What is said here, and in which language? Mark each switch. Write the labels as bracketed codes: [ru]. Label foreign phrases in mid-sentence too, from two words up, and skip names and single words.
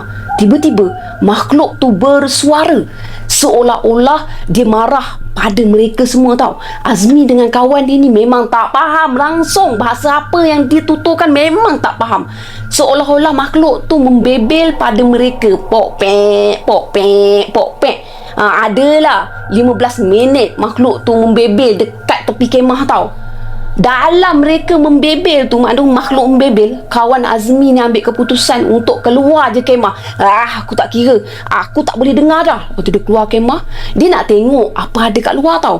[ms] Tiba-tiba makhluk tu bersuara seolah-olah dia marah pada mereka semua tau. Azmi dengan kawan dia ni memang tak faham langsung bahasa apa yang dia tuturkan, memang tak faham. Seolah-olah makhluk tu membebel pada mereka. Pok pek, pok pek, pok pek. Adalah 15 minit makhluk tu membebel dekat tepi kemah tau. Dalam mereka membebel tu, makhluk membebel, kawan Azmi ni ambil keputusan untuk keluar je kemah. Aku tak kira, aku tak boleh dengar dah. Waktu dia keluar kemah, dia nak tengok apa ada kat luar tau.